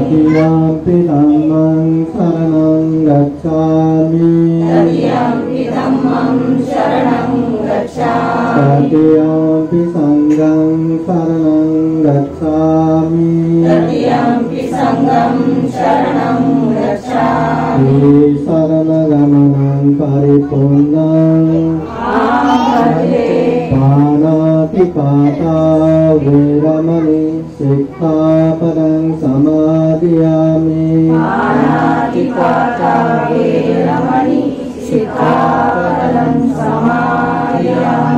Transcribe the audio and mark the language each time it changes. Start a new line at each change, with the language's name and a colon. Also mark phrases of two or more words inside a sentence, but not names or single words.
Pali: तृतीयंपि धम्मं शरणं गच्छामि तृतीयंपि धम्मं शरणं गच्छामि तृतीयंपि संघं शरणं गच्छामि तृतीयंपि संघं शरणं गच्छामि शरणगमनं परिपूर्णं पानातिपाता वीरमणि सिक्खापदं समादयामि पानातिपाता वीरमणि सिक्खापदं समादयामि